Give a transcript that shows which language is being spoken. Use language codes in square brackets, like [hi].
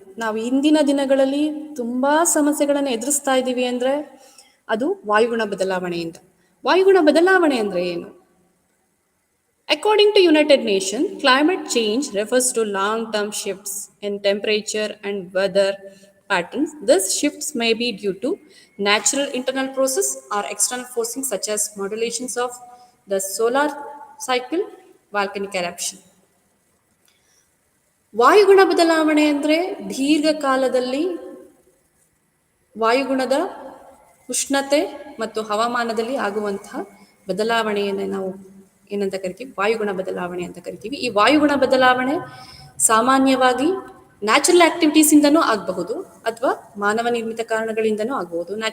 [kn] ನಾವು ಇಂದಿನ ದಿನಗಳಲ್ಲಿ ತುಂಬ ಸಮಸ್ಯೆಗಳನ್ನು ಎದುರಿಸ್ತಾ ಇದ್ದೀವಿ ಅಂದರೆ ಅದು ವಾಯುಗುಣ ಬದಲಾವಣೆಯಿಂದ. ವಾಯುಗುಣ ಬದಲಾವಣೆ ಅಂದರೆ ಏನು? [en] According to United Nations, climate change refers to long-term shifts in temperature and weather patterns. These shifts may be due to natural internal process or external forcing such as modulations of the solar cycle, volcanic eruption. [kn] ವಾಯುಗುಣ ಬದಲಾವಣೆ ಅಂದರೆ ದೀರ್ಘಕಾಲದಲ್ಲಿ ವಾಯುಗುಣದ ಉಷ್ಣತೆ ಮತ್ತು ಹವಾಮಾನದಲ್ಲಿ ಆಗುವಂತಹ ಬದಲಾವಣೆಯನ್ನು ನಾವು ಏನಂತ ಕರಿತೀವಿ? ವಾಯುಗುಣ ಬದಲಾವಣೆ ಅಂತ ಕರಿತೀವಿ. ಈ ವಾಯುಗುಣ ಬದಲಾವಣೆ ಸಾಮಾನ್ಯವಾಗಿ ನ್ಯಾಚುರಲ್ ಆಕ್ಟಿವಿಟೀಸಿಂದನೂ ಆಗಬಹುದು ಅಥವಾ ಮಾನವ ನಿರ್ಮಿತ ಕಾರಣಗಳಿಂದನೂ ಆಗಬಹುದು.